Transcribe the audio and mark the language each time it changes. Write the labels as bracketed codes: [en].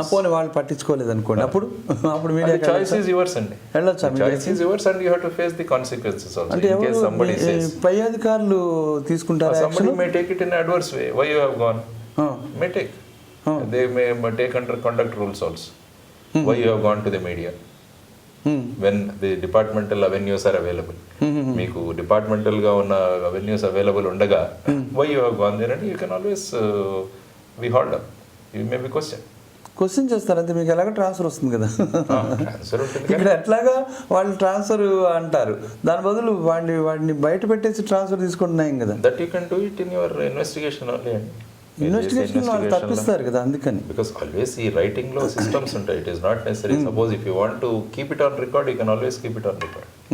[te] అప్పుడు వాళ్ళు పట్టించుకోలేదు అనుకోండి, అప్పుడు మీడియా [en] choice is yours అండి, choice is yours and you have to face the consequences also. [te] అంటే [en] in case somebody says, [te] పై అధికారులు తీసుకుంటారు, [en] somebody may take it in adverse way, why you have gone, may take, they may take under conduct rules also, why you have gone to the media when the departmental avenues are available. [te] మీకు departmental గా ఉన్న avenues available ఉండగా [en] why you have gone there, and you can always be hauled up, you may be question [te] చేస్తారు అంతే. మీకు ఎలాగ transfer వస్తుంది కదా, ట్రాన్స్ఫర్ ఉంటుంది ఇక్కడ ఎట్లాగా వాళ్ళు ట్రాన్స్ఫర్ అంటారు, దాని బదులు వాడిని బయట పెట్టేసి ట్రాన్స్ఫర్ తీసుకుంటున్నాయి కదా. [en] That you can do it in your investigation only అండి. [te] ఇన్వెస్టిగేషన్ వాళ్ళు తప్పిస్తారు కదా, అందుకని. [en] because always [te] ఈ రైటింగ్ లో సిస్టమ్స్ ఉంటాయి, [en] It is not necessary. Suppose if you want to keep it on record, you can always keep it on record.